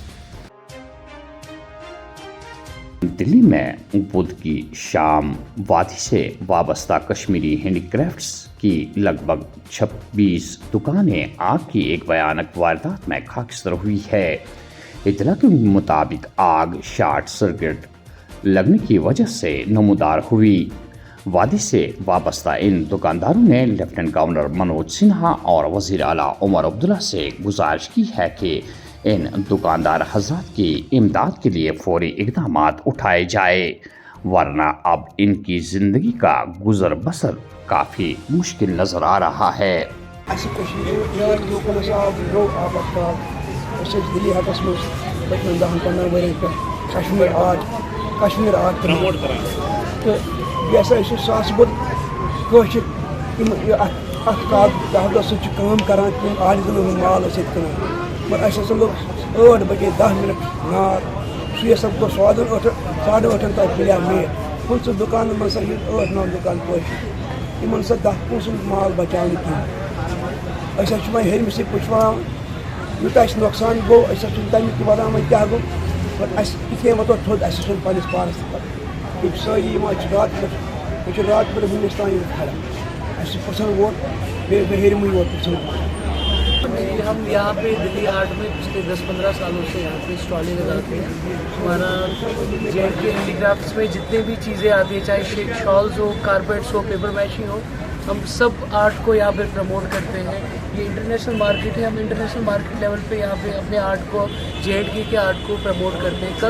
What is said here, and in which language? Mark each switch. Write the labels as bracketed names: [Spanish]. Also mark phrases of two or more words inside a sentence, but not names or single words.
[Urdu] دلی میں بدھ کی شام وادی سے وابستہ کشمیری ہینڈی کرافٹس کی لگ بھگ 26 دکانیں آگ کی ایک بھیانک واردات میں خاکستر ہوئی ہے۔ اطلاع کے مطابق آگ [English] short circuit [Urdu] لگنے کی وجہ سے نمودار ہوئی۔ وادی سے وابستہ ان دکانداروں نے [English] Lieutenant Governor [Urdu] منوج سنہا اور وزیر اعلیٰ عمر عبداللہ سے گزارش کی ہے کہ ان دکاندار حضرات کی امداد کے لیے فوری اقدامات اٹھائے جائے، ورنہ اب ان کی زندگی کا گزر بسر کافی مشکل نظر آ رہا ہے۔ [Kashmiri] کشمیر [English] art promote [Kashmiri] کران تو یہ ہسا ساس بود اتھ سۭتۍ چھِ کٲم کران تِم آرٹِزن ہُنٛد مال ٲسۍ ییٚتہِ کٕنان، مگر اَسہِ ہسا لوٚگ 8 بجے 10 منٹ نار، سُے ہسا گوٚو سادٕ 8:30 تام پٕلیٛار میٹ 5 دُکانن منٛز ہسا یِم 8-9 دُکان پٲشِتھ، یِمن ہسا 10-15 مال بچاو نہٕ کِہیٖنۍ۔ أسۍ حظ چھِ وۄنۍ ہیٚرمِسٕے پُشراوان، یوٗتاہ اَسہِ نۄقصان گوٚو أسۍ حظ چھِنہٕ تَمیُک تہِ وَنان وۄنۍ کیٛاہ گوٚو، مگر اَسہِ یِتھُے واتو تھوٚد اَسہِ چھُنہٕ پنٛنِس پانَس تہِ پَتہ، یِم سٲری یِوان چھِ رات پٮ۪ٹھ، أسۍ چھِ رات پٮ۪ٹھ وٕنِس تام ییٚتہِ کھڑا، اَسہِ چھُ پرٛژھن ووت بیٚیہِ ہیٚرمٕے یوت پرٛژھن ووت۔ [Urdu] ہم یہاں پہ دلی آرٹ میں پچھلے 10-15 سالوں سے یہاں پہ اسٹالیں لگاتے ہیں۔ ہمارا جے کے ہینڈی کرافٹس میں جتنے بھی چیزیں آتی ہیں، چاہے شالز ہو، کارپیٹس ہو، پیپر میشی ہو، ہم سب آرٹ کو یہاں پہ پروموٹ کرتے ہیں۔ یہ [English] international market [Urdu] ہے، ہم [English] international market level [Urdu] پہ یہاں پہ اپنے آرٹ کو JK کے آرٹ کو پروموٹ کرتے ہیں۔